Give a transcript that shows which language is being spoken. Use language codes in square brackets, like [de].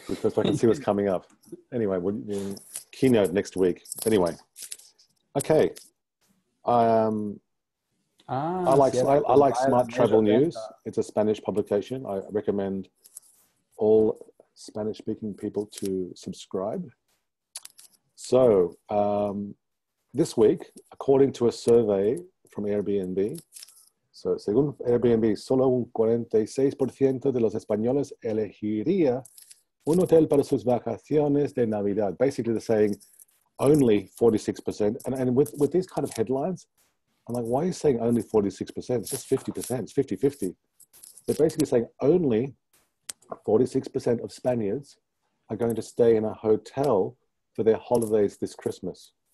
[en] Because I can see what's coming up. Anyway, we'll keynote next week. Anyway. Okay. I like Smart Travel News. It's a Spanish publication. I recommend all Spanish-speaking people to subscribe. So this week, according to a survey from Airbnb, so [es] según Airbnb, solo un 46% de los españoles elegiría un hotel para sus vacaciones de Navidad. [en] Basically, they're saying only 46%. And with these kind of headlines, I'm like, why are you saying only 46%? It's just 50%. It's 50-50. They're basically saying only 46% of Spaniards are going to stay in a hotel for their holidays this Christmas.